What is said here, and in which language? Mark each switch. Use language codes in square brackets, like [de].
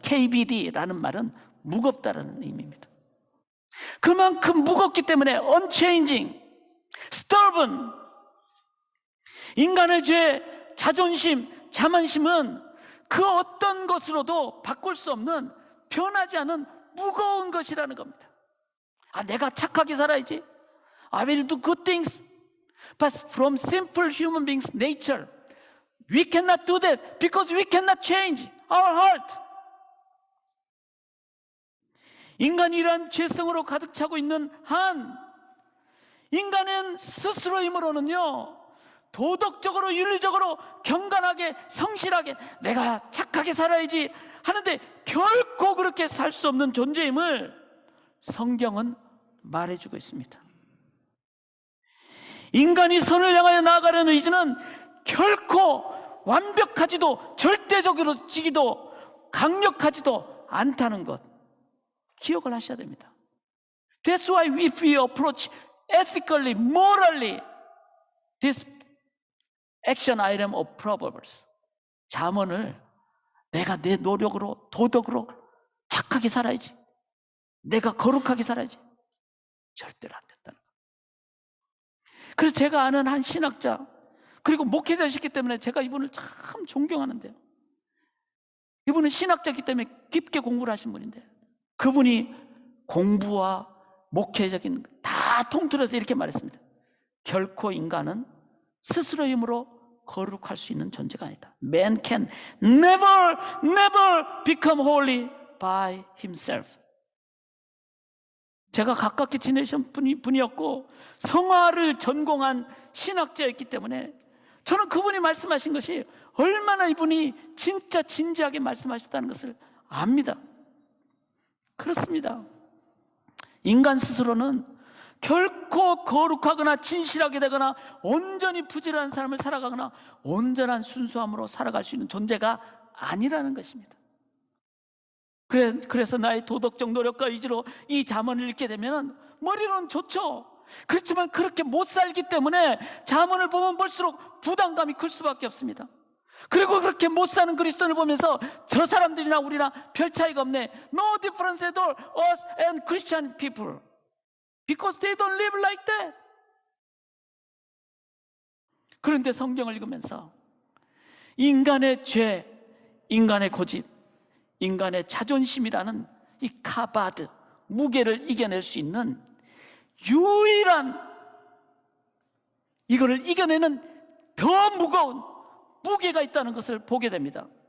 [ko] KBD라는 말은 무겁다라는 의미입니다. 그만큼 무겁기 때문에 [en] unchanging, stubborn. [ko] 인간의 죄, 자존심, 자만심은 그 어떤 것으로도 바꿀 수 없는, 변하지 않은 무거운 것이라는 겁니다. 내가 착하게 살아야지, [en] I will do good things. But from simple human beings' nature, we cannot do that because we cannot change our heart. [ko] 인간이 이러한 죄성으로 가득 차고 있는 한, 인간은 스스로 힘으로는요, 도덕적으로, 윤리적으로 경건하게, 성실하게 내가 착하게 살아야지 하는데 결코 그렇게 살 수 없는 존재임을 성경은 말해주고 있습니다. 인간이 선을 향하여 나아가려는 의지는 결코 완벽하지도 절대적으로 지기도 강력하지도 않다는 것 기억을 하셔야 됩니다. [en] That's why if we approach ethically, morally this [ko] 액션 아이템 [en] of Proverbs. [ko] 잠언을 내가 내 노력으로 도덕으로 착하게 살아야지, 내가 거룩하게 살아야지, 절대로 안 된다는 거예요. 그래서 제가 아는 한 신학자, 그리고 목회자시기 때문에 제가 이분을 참 존경하는데요, 이분은 신학자이기 때문에 깊게 공부를 하신 분인데, 그분이 공부와 목회적인 다 통틀어서 이렇게 말했습니다. 결코 인간은 스스로의 힘으로 거룩할 수 있는 존재가 아니다. [en] Man can never become holy by himself. [ko] 제가 가깝게 지내신 분이었고 성화를 전공한 신학자였기 때문에 저는 그분이 말씀하신 것이 얼마나 이분이 진짜 진지하게 말씀하셨다는 것을 압니다. 그렇습니다. 인간 스스로는 결코 거룩하거나 진실하게 되거나 온전히 부지런한 삶을 살아가거나 온전한 순수함으로 살아갈 수 있는 존재가 아니라는 것입니다. 그래서 나의 도덕적 노력과 의지로 이 잠언을 읽게 되면 머리로는 좋죠. 그렇지만 그렇게 못 살기 때문에 잠언을 보면 볼수록 부담감이 클 수밖에 없습니다. 그리고 그렇게 못 사는 그리스도인을 보면서 저 사람들이나 우리나 별 차이가 없네, [en] No difference at all, us and Christian people, because they don't live like that. [ko] 그런데 성경을 읽으면서 인간의 죄, 인간의 고집, 인간의 자존심이라는 이 카바드, 무게를 이겨낼 수 있는 유일한, 이거를 이겨내는 더 무거운 무게가 있다는 것을 보게 됩니다.